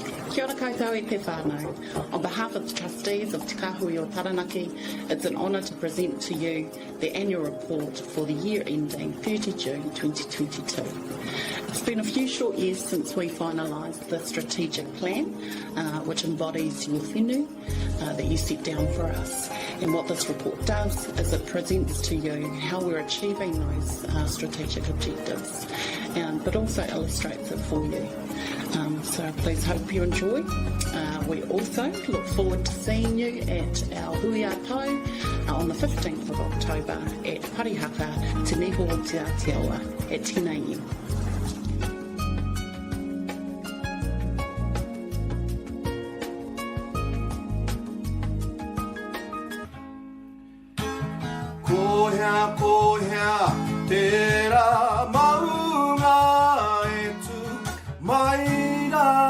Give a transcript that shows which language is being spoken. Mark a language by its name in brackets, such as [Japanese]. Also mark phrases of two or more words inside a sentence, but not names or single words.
[English] Kia ora koutou e te whānau. On behalf of the Trustees of Te Kahui o Taranaki, it's an honour to present to you the annual report for the year ending 30 June 2022. It's been a few short years since we finalised the strategic plan, which embodies your whenu that you set down for us. And what this report does is it presents to you how we're achieving those strategic objectives, but also illustrates it for you. So please hope you enjoy. We also look forward to seeing you at our HUI-A-TAU on the 15th of October at Parihaka, Te Niho o Te Atiawa at 10 a.m. [Māori] Kohea, tera maunga e tu maira.